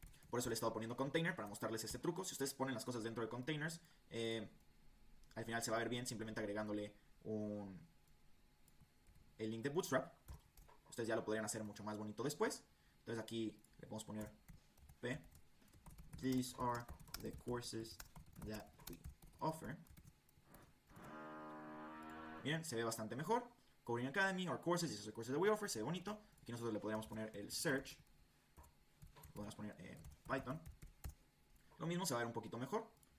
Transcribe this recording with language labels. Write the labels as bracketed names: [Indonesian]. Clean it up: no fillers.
[Spanish] Por eso le he estado poniendo container para mostrarles este truco. Si ustedes ponen las cosas dentro de containers, al final se va a ver bien simplemente agregándole el link de Bootstrap. Ustedes ya lo podrían hacer mucho más bonito después. Entonces aquí le podemos poner P. [English] These are the courses that we offer. [Spanish] Miren, se ve bastante mejor. [English] Coding Academy, or courses, these are the courses that we offer. [Spanish] Se ve bonito. Aquí nosotros le podríamos poner el search. Podemos poner Python. Lo mismo se va a ver un poquito mejor.